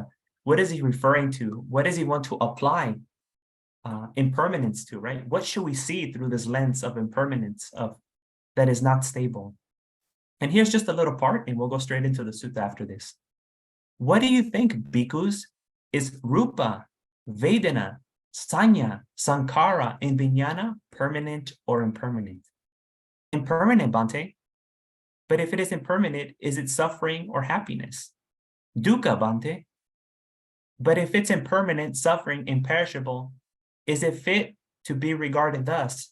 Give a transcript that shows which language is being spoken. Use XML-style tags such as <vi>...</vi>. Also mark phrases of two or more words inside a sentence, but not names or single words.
<en>What is he referring to? What does he want to apply impermanence to, right? What should we see through this lens of impermanence, of that is not stable? And here's just a little part, and we'll go straight into the sutta after this. What do you think, bhikkhus? Is</en> <pi>rupa, vedana, sanya, sankhara,</pi> <en>and vijnana permanent or impermanent? Impermanent, Bhante. But if it is impermanent, is it suffering or happiness?</en> <pi>Dukkha, Bhante.</pi> <en>But if it's impermanent, suffering, imperishable, is it fit to be regarded thus?</en>